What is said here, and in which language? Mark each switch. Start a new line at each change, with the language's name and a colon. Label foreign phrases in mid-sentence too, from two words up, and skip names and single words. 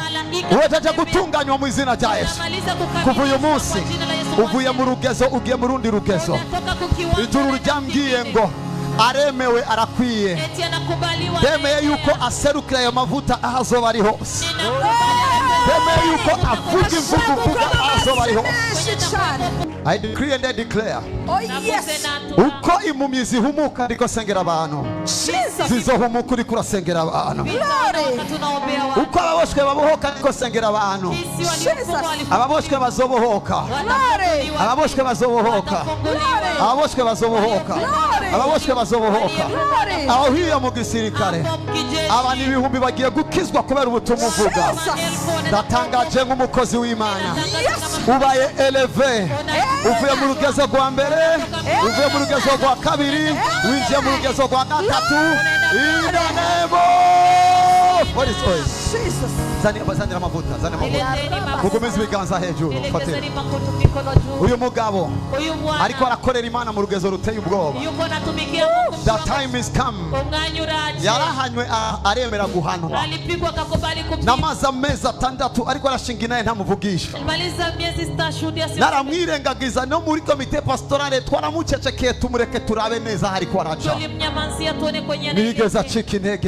Rundi: Wejeje gutunganywa mu izina rya Yesu. Kuva uyu munsi uvuye mu rugezo ugiye mu rundi rugezo. Ijuru ryambwiye ngo aremewe arakwiye. Demeye yuko aserukira ayo mavuta ahazoba ari hose. Demeye yuko avuga imvugo ahazoba ari hose.
English: I decree and I declare. Oh yes.
Rundi: Uko impumyi zihumuka ndiko sengera abantu. Zizohumuka uriko urasengera abantu. Uko ababoshwe babohoka ndiko sengera abantu. Ababoshwe bazobohoka. Ababoshwe bazobohoka. Ababoshwe bazobohoka. Ababoshwe bazobohoka. Aho hiya mu gisirikare abantu ibihumbi bagiye gukizwa kubera ubutumwa uvuga. Ndatangaje nk'umukozi w'Imana. Ubaye eleve. Uvuye mu rugezo rwa mbere, uvuye mu rugezo rwa kabiri, winjiye mu rugezo rwa gatatu.
English: In the name of what is oil?
Rundi: Jesus. Zani amavuta, zani amavuta. Mukomeze ibiganza hejuru. Uyu mugabo ariko arakorera Imana mu rugezo ruteye ubwoba.
English: The time is come.
Rundi: Yarahanywe aremera guhanwa. Namaze amezi 6 ariko arashinga inaye ntamuvugisha. Naramwirengagiza no muri komite pastorale twaramucecekeye tumureke turabe neza hariko araja. Nigeze acika intege.